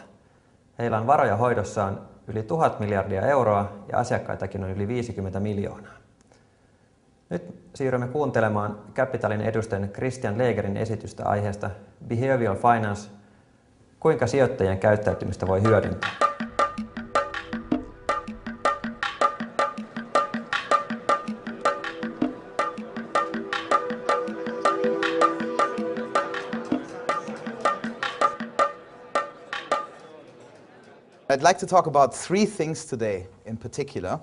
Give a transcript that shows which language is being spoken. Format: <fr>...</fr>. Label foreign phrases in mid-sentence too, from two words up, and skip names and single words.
<fi>Heillä on varoja hoidossaan yli 1000 miljardia euroa ja asiakkaitakin on yli 50 miljoonaa. Nyt siirrymme kuuntelemaan Capitalin edustajan Christian Legerin esitystä aiheesta</fi> <en>Behavioral Finance,</en> <fi>kuinka sijoittajien käyttäytymistä voi hyödyntää.</fi> <en>I'd like to talk about three things today in particular.</en>